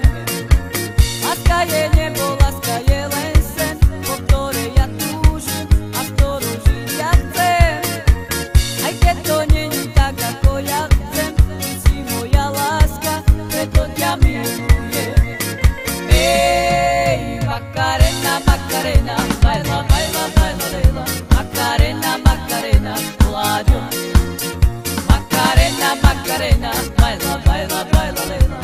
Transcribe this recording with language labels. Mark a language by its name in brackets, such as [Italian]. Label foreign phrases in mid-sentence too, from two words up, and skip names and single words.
[Slovak] Láska je nebo, láska je len sen, po ktorej ja túžim a ktorú žiť ja chcem. Aj keď to není tak, ako ja chcem, ty si moja láska, preto ťa milujem. Ej, [Spanish] Macarena, Macarena, baila, baila, baila, baila. Macarena, Macarena, Láďo. Macarena, Macarena, baila, baila, baila, baila.